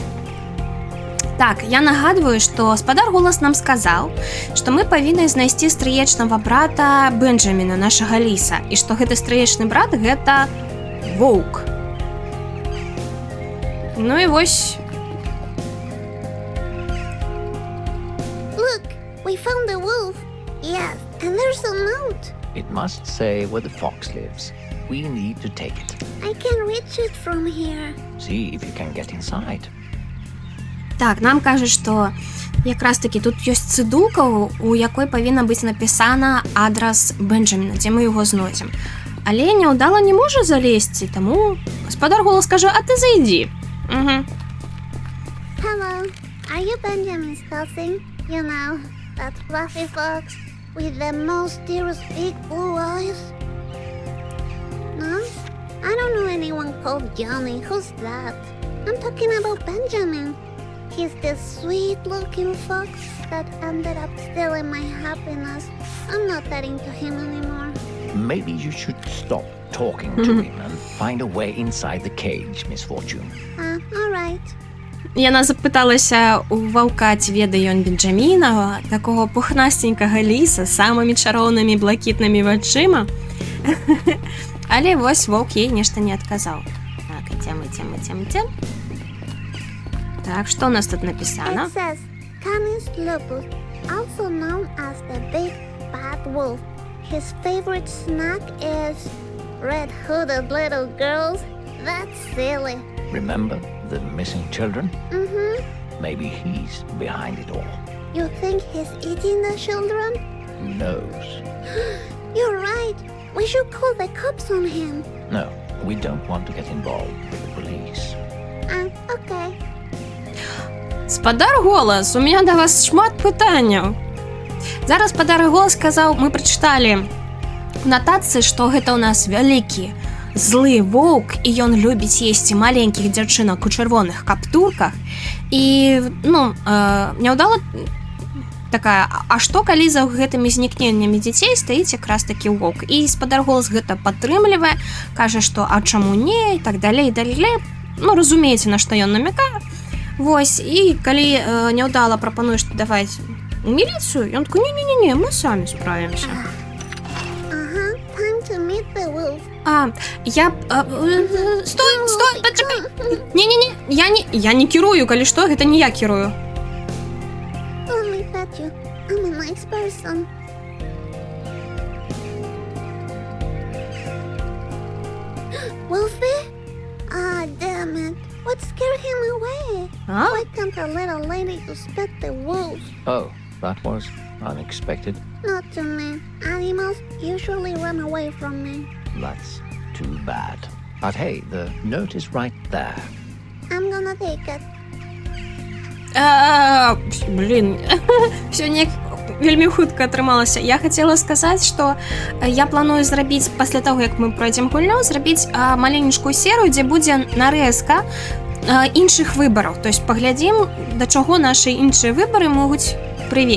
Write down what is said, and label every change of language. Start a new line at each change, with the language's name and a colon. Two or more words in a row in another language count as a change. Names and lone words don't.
Belarusian: Так, я нагадваю, што спадар голас нам сказаў, што мы павінны знайсці стрыечнага брата Бенджаміна, нашага ліса, і што гэты стрыечны брат гэта воўк. Ну і вось.
English: Look, we found the wolf. Yes, and there's a note. It must say where the fox lives. We need to take it. I can reach it from here. See if you can get inside.
Belarusian: Так, нам кажуць, што якраз такі тут ёсць цыдулка, у якой павінна быць напісана адрас Бенджаміна, дзе мы яго знойдзем. Але няўдала не можа залезці, таму спадар голас кажа, а ты зайдзі.
English: Hello, are you Benjamin's cousin? You know, that fluffy fox with the mysterious big blue eyes? No? I don't know anyone called Johnny. Who's that? I'm talking about Benjamin. He's the sweet-looking fox that ended up stealing my happiness. I'm not that into him anymore. Maybe you should stop talking to him and find a way inside the cage, Miss Fortune. All right.
Belarusian: Яна запыталася у ваўка, ці ведае ён Бенджаміна, такого пухнастенькага ліса з самымі чароўнымі блакітнымі вачыма. Але вось воўк ей нешта не адказаў. Так, ідзем.
Russian: Так, что у нас тут написано?
English: It says, Canis lupus, also known as the big bad wolf. His favorite snack is red-hooded little girls. That's silly. Remember the missing children? Mm-hmm. Maybe he's behind it all. You think he's eating the children? Who knows? You're right. We should call the cops on him. No, we don't want to get involved with the police. Okay.
Belarusian: Спадар голас,
Russian: у меня
Belarusian: да вас шмат пытанняў. Зараз спадар голас сказаў, мы прачыталі у нататцы, што гэта ў нас вялікі злы воўк, і ён любіць есці маленькіх дзяўчынак у чырвоных каптурках. І, няўдала такая, а што калі за гэтымі знікненнямі дзяцей стаіць якраз такі воўк? І спадар голас гэта падтрымлівае, кажа, што а чаму не, і так далей. Разумееце, на што ён намякае. Вось, і калі няўдала прапануеш даваць у міліцыю, ён такой, не, мы самі справімся.
English: Time to meet the wolf.
Belarusian: Стой, пачакай. Не, я не кірую, калі што, гэта не я кірую.
English: Only that you. I'm a nice person. Wolfie? Damn it. What scared him away? Why can't a little lady suspect the wolf? Oh, that was unexpected. Not to me. Animals usually run away from me. That's too bad. But hey, the note is right there. I'm gonna take it.
Belarusian: Всё неяк вельмі хутка атрымалася. Я хацела сказаць, што я планую зрабіць, пасля таго, як мы пройдзем гульню, зрабіць маленечкую серыю, дзе будзе нарэзка іншых выбараў.
Russian: То есть
Belarusian: паглядзім, да чаго нашы іншыя выбары могуць прывесці.